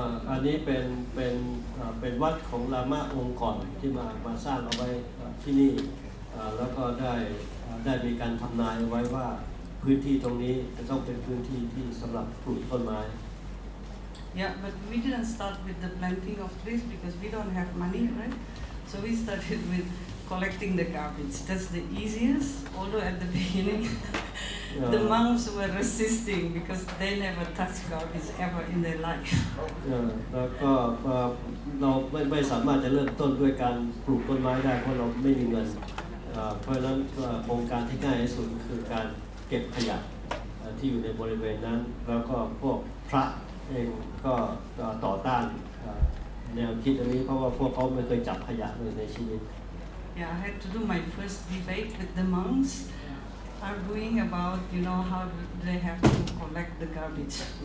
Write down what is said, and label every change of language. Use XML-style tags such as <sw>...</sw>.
<th>อันนี้เป็นวัดของลามะองค์ก่อนที่มาสร้างเอาไว้ที่นี่แล้วก็ได้มีการทำนายไว้ว่าพื้นที่ตรงนี้จะต้องเป็นพื้นที่ที่สำหรับปลูกต้นไม้</th> <en>Yeah, but we didn't start with the planting of trees because we don't have money, right? So we started with collecting the garbage. That's the easiest, although at the beginning the monks were resisting because they never touched garbage ever in their life.</en> <th>แล้วก็เราไม่สามารถจะเริ่มต้นด้วยการปลูกต้นไม้ได้เพราะเราไม่มีเงินเพราะฉะนั้นโครงการที่ง่ายที่สุดคือการเก็บขยะที่อยู่ในบริเวณนั้นแล้วก็พวกพระเองก็ต่อต้านแนวคิดอันนี้เพราะว่าพวกเขาไม่เคยจับขยะเลยในชีวิต</th> <en>Yeah, I had to do my first debate with the monks, arguing about how they have to collect the garbage.</en>